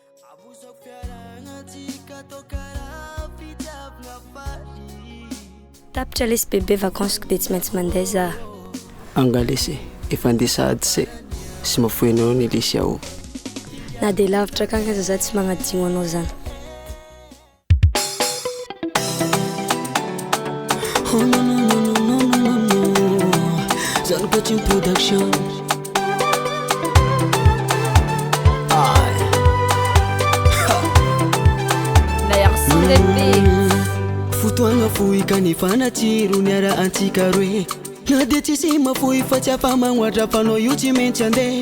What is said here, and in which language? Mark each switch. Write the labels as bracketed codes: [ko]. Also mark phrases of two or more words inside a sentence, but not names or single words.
[mg] Tapitra lesy bebe vakansiko dia tsy maintsy mandeha za. Angalesy, efa andeha sahady se, sy mafoy anao ny lesy aho. Na dia lavitra akany aza za tsy magnadigno anao zany. [fr] Oh non non non non non non non, [mg] Zane Coaching Production. Fotoagna fohy kanefa natsiro niara antsika roe. Na dia tsisy mafohy fa tsy afa-magnoatra fa anao io tsy maintsy andeha.